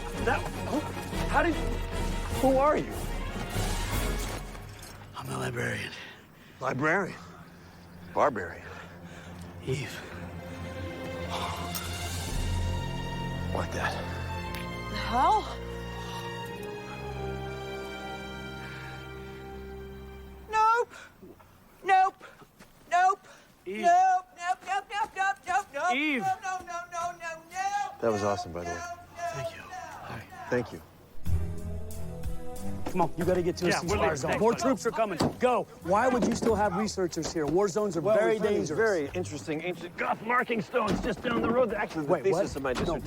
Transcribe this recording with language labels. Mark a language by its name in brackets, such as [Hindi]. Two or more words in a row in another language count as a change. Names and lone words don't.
[English] How did... Who are you? I'm a librarian. Librarian. Barbarian. Eve. Like that. The hell? Nope. Nope. Nope. Eve. Nope. Nope. Nope. Nope. Nope. Nope. Nope. Eve. No. No. No. No. No. No. That was awesome, by the way. Thank you. Thank you. Come on, you gotta get to a ceasefire zone. More troops are coming. Go. Why would you still have researchers here? War zones are very dangerous. Very interesting ancient Goth marking stones just down the road. Actually, the Wait, thesis what? of my No, dissertation.